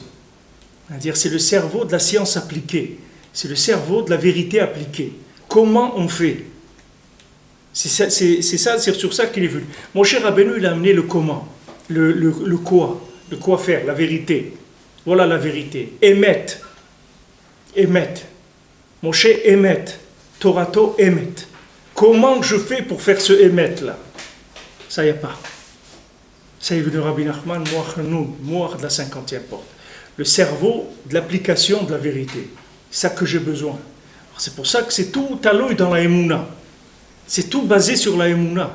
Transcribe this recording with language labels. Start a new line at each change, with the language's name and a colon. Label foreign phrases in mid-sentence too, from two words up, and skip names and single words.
French: C'est-à-dire c'est le cerveau de la science appliquée, c'est le cerveau de la vérité appliquée. Comment on fait? C'est sur ça qu'il est venu. Mon cher Rabbeinu, il a amené le comment, le quoi. De quoi faire, la vérité. Voilà la vérité. Emet.
Hebrew: משה אמת. תורתו אמת.
French: Comment je fais pour faire ce Emet là? Ça y est pas. Ça y est venu Rabbi Nachman, Moach de la 50e porte. Le cerveau de l'application de la vérité. C'est ça que j'ai besoin. Alors c'est pour ça que c'est tout à l'œil dans la Emouna. C'est tout basé sur la Emouna.